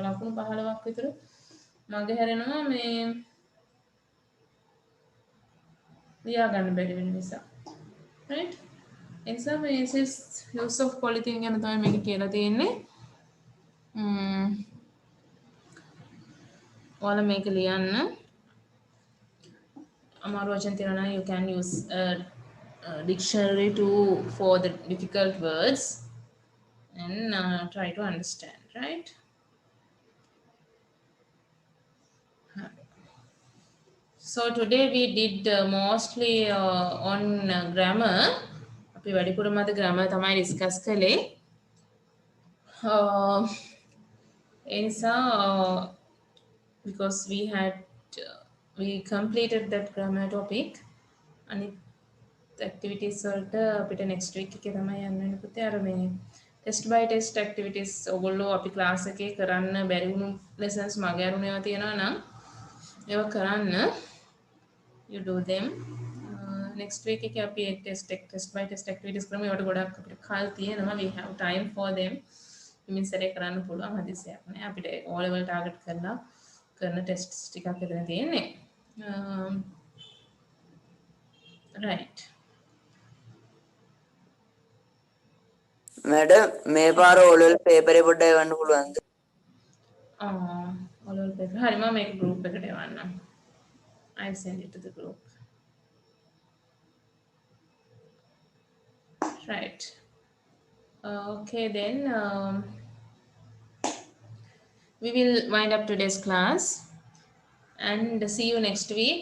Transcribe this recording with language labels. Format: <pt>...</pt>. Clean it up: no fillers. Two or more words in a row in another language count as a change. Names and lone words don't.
<si>ලකුණු 15ක් විතර මගේ හැරෙනවා මේ ලියා ගන්න බැරි වෙන නිසා. right? එනිසා මේ</si> <en>use of polythene</en> <si>ගැන තමයි මේක කියලා තියෙන්නේ. ඔයාලා මේක ලියන්න. අමාරු වචන තියෙනවා නම්</si> <en>you can use dictionary for the difficult words and try to understand, right? So today we did mostly on grammar.</en> <si>අපි වැඩිපුරම අද grammar තමයි discuss කළේ. ඒ නිසා</si> <en>because we completed that grammar topic and activities</en> <si>වලට අපිට</si> <en>next week</en> <si>එකේ තමයි යන්න වෙන පුතේ අර මේ</si> <en>test by test activities</en> <si>ඔයගොල්ලෝ අපි class එකේ කරන්න බැරි වුණු lessons මගේ අරුණ ඒවා තියෙනවා නම් ඒවා කරන්න</si> <en>you do them next week</en> <si>එකේ අපි</si> <en>test by test activities</en> <si>කරමු ඒවට ගොඩක් අපිට කාල තියෙනවා</si> <en>we have time for them</en> <si>ඉමින්සරේ කරන්න පුළුවන් හදිසියක් නෑ අපිට O level target කරලා කරන tests ටිකක් එතන තියෙන්නේ right मैडम මේ පාර</si> <en>O level paper</en> <si>එක පොඩ්ඩක් එවන්න පුළුවන්ද?</si> <en>O level paper</en> <si>හරි මම මේක group එකට එවන්නම්.</si> <en>I'll send it to the group. Right. Okay then we will wind up today's class and see you next week.</en>